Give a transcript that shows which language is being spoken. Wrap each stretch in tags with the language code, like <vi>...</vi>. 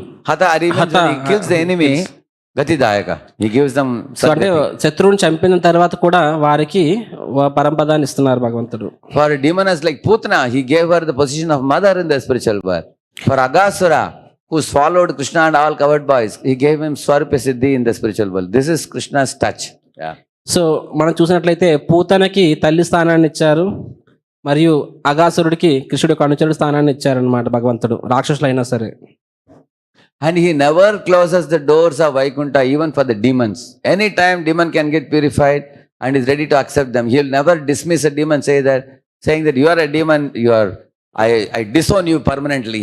<en>Hata Ari means when he kills the enemy, Gati Dayaka, he gives them.</en> <te>So అంటే శత్రువుని చంపిన తర్వాత కూడా వారికి పరంపదాన్ని ఇస్తున్నారు భగవంతుడు.</te> <en>For a demoness like Putana, he gave her the position of mother in the spiritual world. For Aghasura, who swallowed Krishna and all covered boys, he gave him Swarupa Siddhi in the spiritual world. This is Krishna's touch. Yeah.</en> <te>So మనం చూసినట్లయితే పూతనకి తల్లి స్థానాన్ని ఇచ్చారు, మరియు అగాసురుడికి కృష్ణుడి యొక్క అనుచరుడు స్థానాన్ని ఇచ్చారనమాట భగవంతుడు, రాక్షసులైనా సరే.</te> <en>And he never closes the doors of Vaikuntha even for the demons. Anytime demon can get purified and is ready to accept them, he will never dismiss a demon, saying that you are a demon, I disown you permanently.</en>